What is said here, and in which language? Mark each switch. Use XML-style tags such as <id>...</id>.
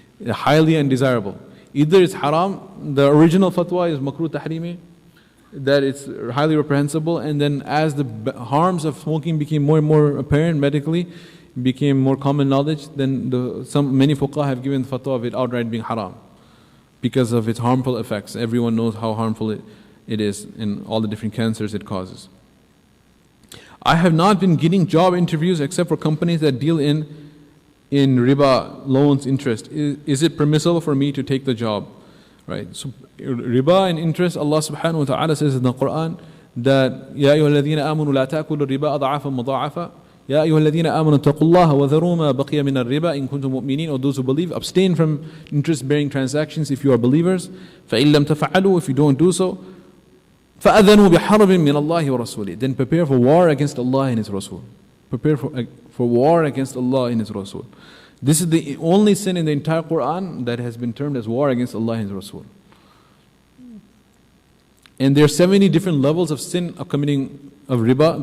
<en>Highly undesirable. Either it's haram, the original fatwa is makruh tahrimi, that it's highly reprehensible, and then as the harms of smoking became more and more apparent medically, became more common knowledge, then many fuqaha have given the fatwa of it outright being haram because of its harmful effects. Everyone knows how harmful it is and all the different cancers it causes. I have not been getting job interviews except for companies that deal in in riba, loans, interest, is it permissible for me to take the job? Right? So riba and interest, Allah subhanahu wa ta'ala says in the Quran that</en> <ar>يَا أَيُّهَا الَّذِينَ آمَنُوا لَا تَأْكُلُوا الرِّبَا أَضْعَافًا مُضَاعَفًا يَا أَيُّهَا الَّذِينَ آمَنُوا اتَّقُوا اللَّهَ وَذَرُوا مَا بَقِيَ مِنَ الرِّبَا إِن كُنتُم مُؤْمِنِينَ.</ar> <en>Or those who believe, abstain from interest-bearing transactions if you are believers.</en> <ar>فَإِن لَمْ تَفْعَلُوا,</ar> <en>if you don't do so,</en> <ar>فَأَذَنُوا بِحَرْبٍ مِّنَ اللَّهِ وَرَسُولِهِ.</ar> <en>Then prepare for war against Allah and His Rasul. Prepare for war against Allah and His Rasul. This is the only sin in the entire Quran that has been termed as war against Allah and His Rasul. And there are 70 different levels of sin of committing of riba.</en>